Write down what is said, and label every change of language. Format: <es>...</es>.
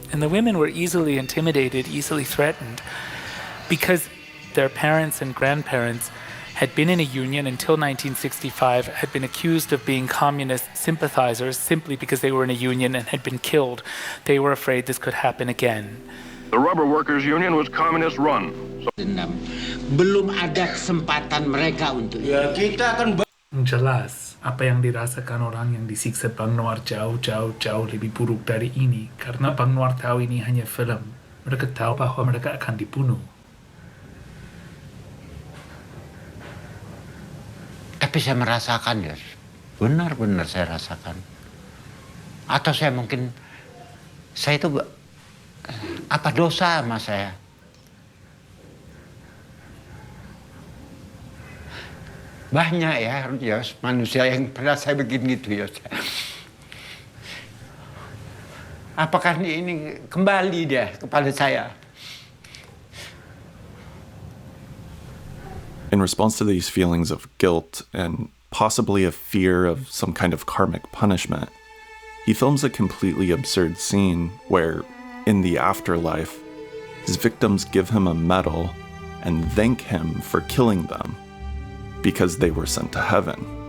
<en>And the women were easily intimidated, easily threatened, because their parents and grandparents had been in a union until 1965, had been accused of being communist sympathizers simply because they were in a union and had been killed. They were afraid this could happen again. The rubber workers union was communist run.</en> <id>Belum ada kesempatan mereka untuk ya kita akan jelas apa yang dirasakan orang yang disiksa Bang Noir jauh lebih buruk dari ini, karena Bang Noir tahu ini hanya film. Mereka tahu bahwa mereka akan dibunuh. Tapi saya merasakan, ya, benar-benar saya rasakan. Atau saya itu apa dosa sama saya? Banyak ya manusia yang pernah saya begini gitu ya. Apakah ini kembali dia kepada saya?</id> <en>In response to these feelings of guilt and possibly a fear of some kind of karmic punishment, he films a completely absurd scene where, in the afterlife, his victims give him a medal and thank him for killing them, because they were sent to heaven.</en>